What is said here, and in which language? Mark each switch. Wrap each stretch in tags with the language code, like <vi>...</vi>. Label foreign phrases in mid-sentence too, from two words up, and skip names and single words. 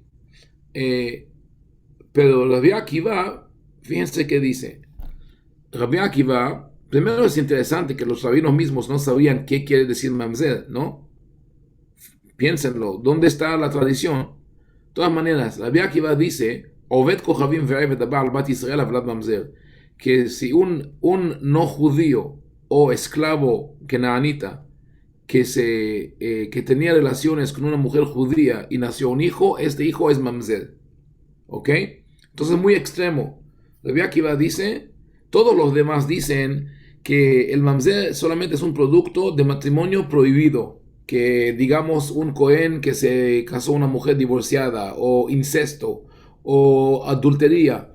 <es>Eh, pero Rabbi Akiva, fíjense qué dice. Rabbi Akiva, primero es interesante que los rabinos mismos no sabían qué quiere decir mamzer, ¿no? Piénsenlo, ¿dónde está la tradición? De todas maneras,</es> <he>Rabbi Akiva dice, עובד כוכבים ועבד שבא על בת ישראל הולד ממזר,</he> <es>que si un no judío o esclavo kenaanita que tenía relaciones con una mujer judía y nació un hijo, este hijo es mamzer. ¿Ok? Entonces es muy extremo. Rabbi Akiva dice, todos los demás dicen que el mamzer solamente es un producto de matrimonio prohibido, que digamos un cohen que se casó con una mujer divorciada, o incesto, o adultería.</es>